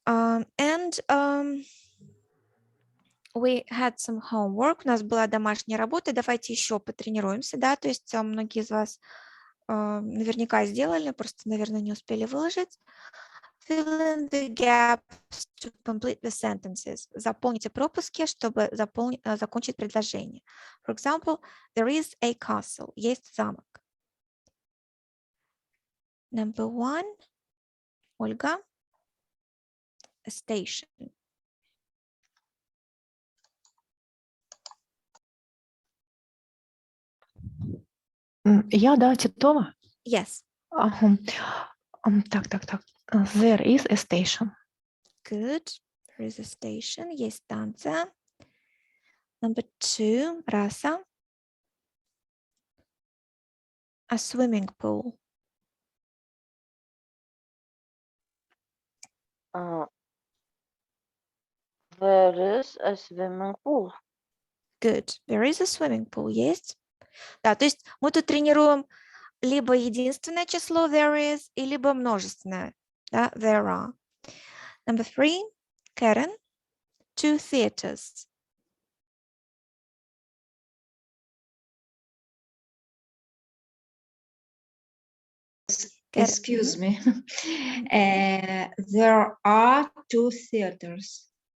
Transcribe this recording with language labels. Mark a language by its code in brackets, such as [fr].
[en] And we had some homework. [ru] У нас была домашняя работа. Давайте еще потренируемся, да, то есть многие из вас наверняка сделали, просто, наверное, не успели выложить. [en] Fill in the gaps to complete the sentences. [ru] Заполните пропуски, чтобы закончить предложение. [en] For example, there is a castle. [ru] Есть замок. [en] Number 1. Ольга. A station. [ru] Я, да, Титова? [en] Yes. [ru] Ага. Так. [en] There is a station. Good. There is a station. [ru] Есть станция. [en] Number 2. Раса. A swimming pool. There is a swimming pool. Good. There is a swimming pool. [ru] Есть. Да, то есть мы тут тренируем либо единственное число there is, и либо множественное. Да, [en] there are. Number 3. Karen. 2 theaters. Excuse me. There are 2 theaters.